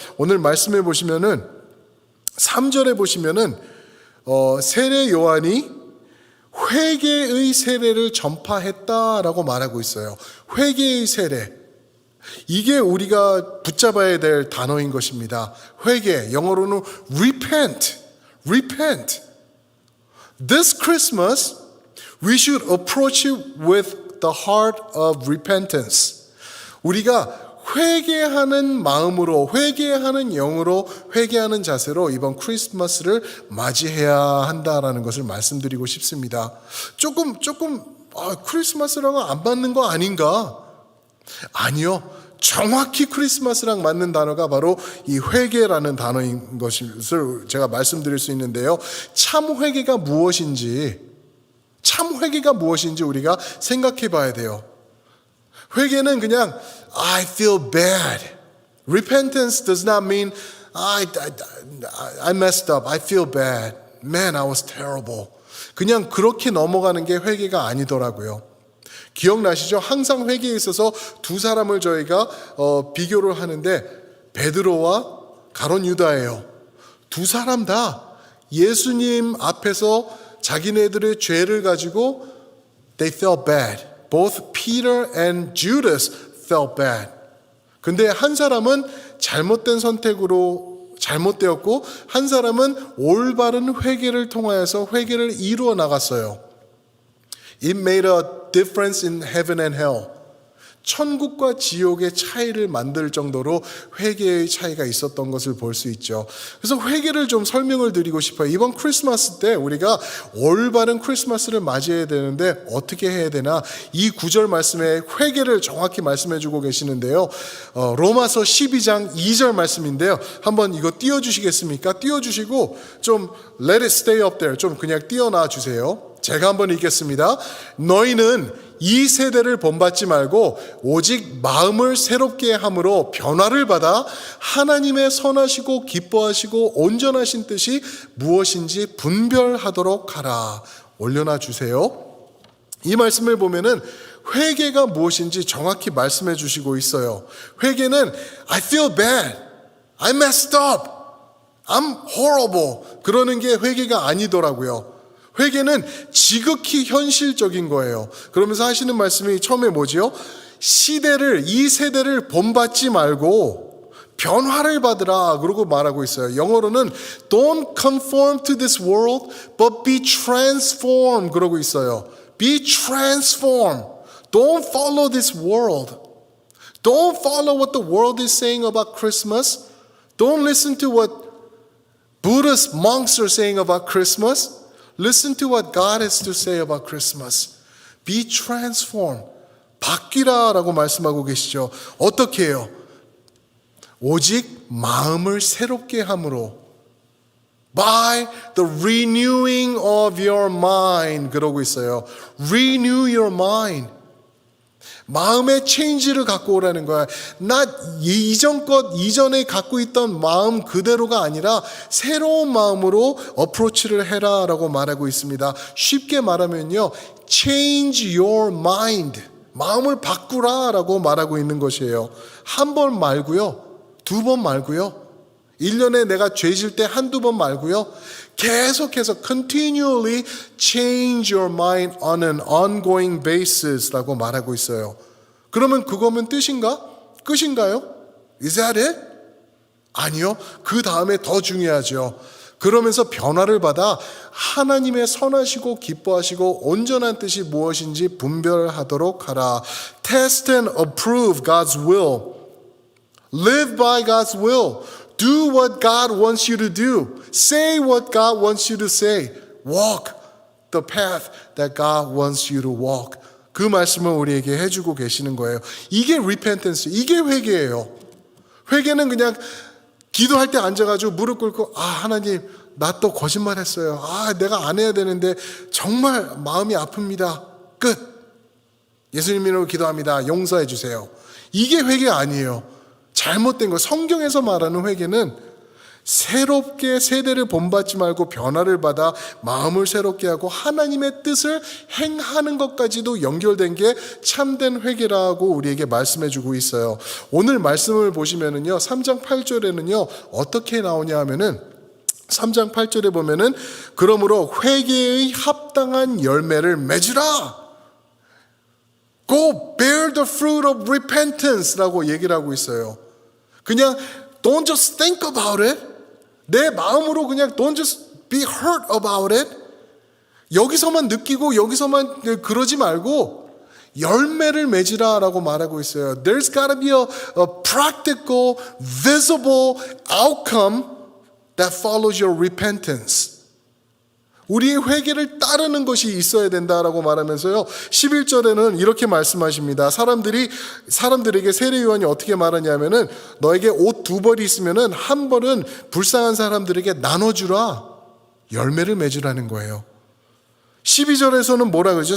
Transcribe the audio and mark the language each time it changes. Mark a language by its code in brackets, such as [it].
[ko] 오늘 말씀해 보시면은 3절에 보시면은 세례 요한이 회개의 세례를 전파했다라고 말하고 있어요. 회개의 세례. 이게 우리가 붙잡아야 될 단어인 것입니다. 회개, 영어로는 repent. [en] Repent. This Christmas, we should approach it with the heart of repentance. [ko] 우리가 회개하는 마음으로, 회개하는 영으로, 회개하는 자세로 이번 크리스마스를 맞이해야 한다라는 것을 말씀드리고 싶습니다. 조금 크리스마스랑은 안 맞는 거 아닌가? 아니요. 정확히 크리스마스랑 맞는 단어가 바로 이 회개라는 단어인 것을 제가 말씀드릴 수 있는데요. 참 회개가 무엇인지 우리가 생각해 봐야 돼요. 회개는 그냥 [en] I feel bad. Repentance does not mean I messed up. I feel bad. Man, I was terrible. [ko] 그냥 그렇게 넘어가는 게 회개가 아니더라고요. 기억나시죠? 항상 회개에 있어서 두 사람을 저희가 비교를 하는데 베드로와 가룟 유다예요. 두 사람 다 예수님 앞에서 자기네들의 죄를 가지고 [en] they felt bad. Both Peter and Judas felt bad. [ko] 근데 한 사람은 잘못된 선택으로 잘못되었고 한 사람은 올바른 회개를 통하여서 회개를 이루어 나갔어요. [en] It made a difference in heaven and hell. [ko] 천국과 지옥의 차이를 만들 정도로 회개의 차이가 있었던 것을 볼 수 있죠. 그래서 회개를 좀 설명을 드리고 싶어요. 이번 크리스마스 때 우리가 올바른 크리스마스를 맞이해야 되는데 어떻게 해야 되나, 이 구절 말씀에 회개를 정확히 말씀해 주고 계시는데요. 로마서 12장 2절 말씀인데요. 한번 이거 띄워주시겠습니까? 띄워주시고 좀 [en] let it stay up there, [ko] 좀 그냥 띄워놔 주세요. 제가 한번 읽겠습니다. 너희는 이 세대를 본받지 말고 오직 마음을 새롭게 함으로 변화를 받아 하나님의 선하시고 기뻐하시고 온전하신 뜻이 무엇인지 분별하도록 하라. 올려놔 주세요. 이 말씀을 보면은 회개가 무엇인지 정확히 말씀해 주시고 있어요. 회개는 [en] I feel bad, I messed up, I'm horrible, [ko] 그러는 게 회개가 아니더라고요. 회개는 지극히 현실적인 거예요. 그러면서 하시는 말씀이 처음에 뭐지요? 이 세대를 본받지 말고 변화를 받으라 그러고 말하고 있어요. 영어로는 [en] Don't conform to this world, but be transformed [ko] 그러고 있어요. [en] Be transformed. Don't follow this world. Don't follow what the world is saying about Christmas. Don't listen to what Buddhist monks are saying about Christmas. Listen to what God has to say about Christmas. Be transformed. [ko] 바뀌라라고 말씀하고 계시죠. 어떻게 해요? 오직 마음을 새롭게 함으로. [en] By the renewing of your mind. [ko] 그러고 있어요. [en] Renew your mind. [ko] 마음의 체인지를 갖고 오라는 거야. 이전에 갖고 있던 마음 그대로가 아니라 새로운 마음으로 어프로치를 해라 라고 말하고 있습니다. 쉽게 말하면요, [en] change your mind. [ko] 마음을 바꾸라 라고 말하고 있는 것이에요. 한 번 말고요, 두 번 말고요, 1년에 내가 죄질 때 한두 번 말고요, 계속해서 [en] continually change your mind on an ongoing basis [ko] 라고 말하고 있어요. 그러면 그거면 끝인가요? [en] Is that it? [ko] 아니요. 그 다음에 더 중요하죠. 그러면서 변화를 받아 하나님의 선하시고 기뻐하시고 온전한 뜻이 무엇인지 분별하도록 하라. [en] Test and approve God's will. Live by God's will. Do what God wants you to do. Say what God wants you to say. Walk the path that God wants you to walk. [ko] 그 말씀을 우리에게 해주고 계시는 거예요. 이게 repentance, 이게 회개예요. 회개는 그냥 기도할 때 앉아가지고 무릎 꿇고 하나님 나 또 거짓말했어요. 내가 안 해야 되는데 정말 마음이 아픕니다. 끝. 예수님 이름으로 기도합니다. 용서해 주세요. 이게 회개 아니에요. 잘못된 거. 성경에서 말하는 회개는 새롭게 세대를 본받지 말고 변화를 받아 마음을 새롭게 하고 하나님의 뜻을 행하는 것까지도 연결된 게 참된 회개라고 우리에게 말씀해 주고 있어요. 오늘 말씀을 보시면은요, 3장 8절에는요 어떻게 나오냐 하면은 3장 8절에 보면은 그러므로 회개의 합당한 열매를 맺으라. [en] Go bear the fruit of repentance라고 [ko] 얘기를 하고 있어요. 그냥 [en] don't just think about it. [ko] 내 마음으로 그냥 [en] don't just be hurt about it. [ko] 여기서만 느끼고 여기서만 그러지 말고 열매를 맺으라라고 말하고 있어요. [en] There's got to be a practical, visible outcome that follows your repentance. [ko] 우리의 회개를 따르는 것이 있어야 된다라고 말하면서요, 11절에는 이렇게 말씀하십니다. 사람들에게 세례 요한이 어떻게 말하냐면은 너에게 옷 2벌이 있으면은 한 벌은 불쌍한 사람들에게 나눠주라. 열매를 맺으라는 거예요. 12절에서는 뭐라 그러죠?